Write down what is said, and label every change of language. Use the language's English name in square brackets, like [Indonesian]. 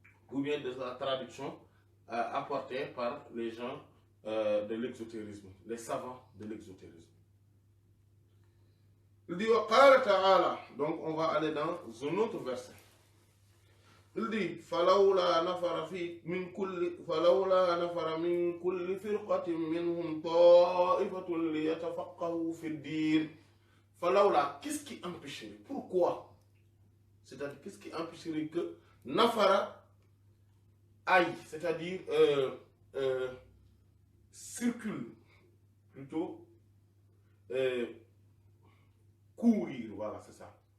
[French] Ou bien de sa traduction apportée par les gens de l'exotérisme, les savants de l'exotérisme. Il dit, donc on va aller dans un autre verset. Il dit, [Arabic] فَلَوْلَا نَفَرَ مِنْ كُلِّ فِرْقَةٍ مِنْهُمْ طَائِفَةٌ لِيَتَفَقَّهُوا فِي الدِّينِ. [French] فَلَوْلَا, qu'est-ce qui empêcherait? Pourquoi? C'est-à-dire, qu'est-ce qui empêcherait que Nafara aille, c'est-à-dire circule, plutôt courir, voilà, c'est ça.